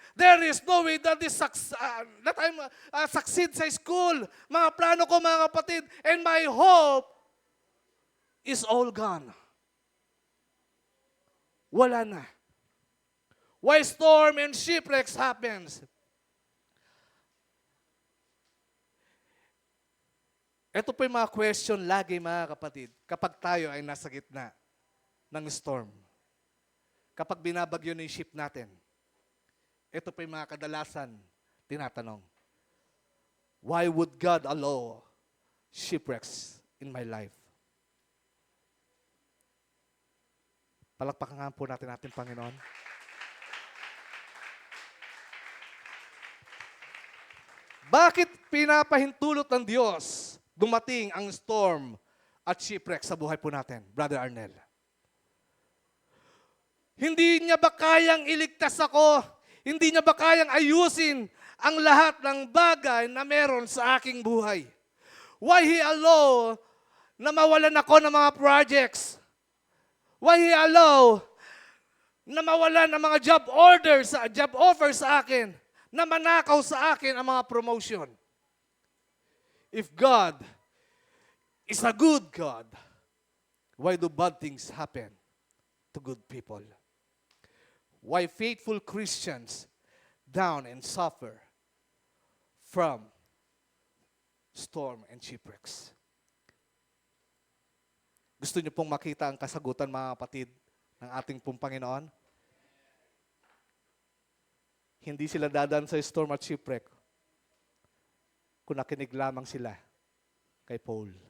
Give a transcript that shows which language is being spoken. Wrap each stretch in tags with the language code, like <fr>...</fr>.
<en>There is no way that I'm succeed sa school.</en> <tl>Mga plano ko, mga kapatid,</tl> <en>and my hope is all gone.</en> <tl>Wala na.</tl> <en>Why storm and shipwrecks happens?</en> <tl>Ito po yung mga question lagi, mga kapatid, kapag tayo ay nasa gitna ng storm. Kapag binabagyo na yung ship natin, ito po yung mga kadalasan tinatanong.</tl> <en>Why would God allow shipwrecks in my life?</en> <tl>Palakpakan nga po natin ating Panginoon. Bakit pinapahintulot ng Diyos dumating ang storm at shipwreck sa buhay po natin, Brother Arnel? Hindi niya ba kayang iligtas ako? Hindi niya ba kayang ayusin ang lahat ng bagay na meron sa aking buhay?</tl> <en>Why He allow</en> <tl>na mawalan ako ng mga projects?</tl> <en>Why He allow</en> <tl>na mawalan ng mga job offers sa akin? Na manakaw sa akin ang mga promotion?</tl> <en>If God is a good God, why do bad things happen to good people? Why faithful Christians down and suffer from storm and shipwrecks?</en> <tl>Gusto niyo pong makita ang kasagutan, mga kapatid, ng ating pong Panginoon? Hindi sila dadaan sa storm at shipwreck kung nakinig lamang sila kay Paul.</tl>